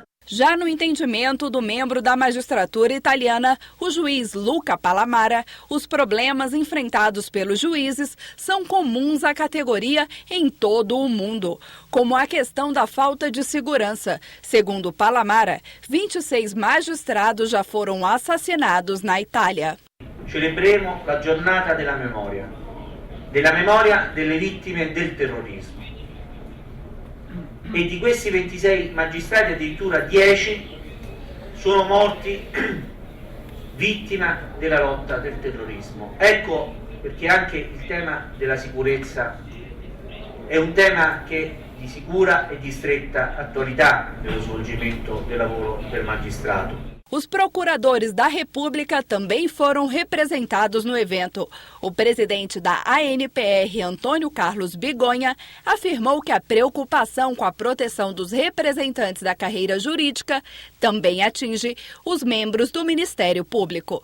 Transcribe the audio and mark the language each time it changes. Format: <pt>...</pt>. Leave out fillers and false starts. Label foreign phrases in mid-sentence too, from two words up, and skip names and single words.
<pt>Já no entendimento do membro da magistratura italiana, o juiz Luca Palamara, os problemas enfrentados pelos juízes são comuns à categoria em todo o mundo, como a questão da falta de segurança. Segundo Palamara, 26 magistrados já foram assassinados na Itália.</pt> <it>Celebremos a giornata della memoria delle vittime del terrorismo. E di questi 26 magistrati addirittura 10 sono morti vittima della lotta del terrorismo. Ecco perché anche il tema della sicurezza è un tema che di sicura e di stretta attualità nello svolgimento del lavoro del magistrato.</it> <pt>Os procuradores da República também foram representados no evento. O presidente da ANPR, Antônio Carlos Bigonha, afirmou que a preocupação com a proteção dos representantes da carreira jurídica também atinge os membros do Ministério Público.</pt>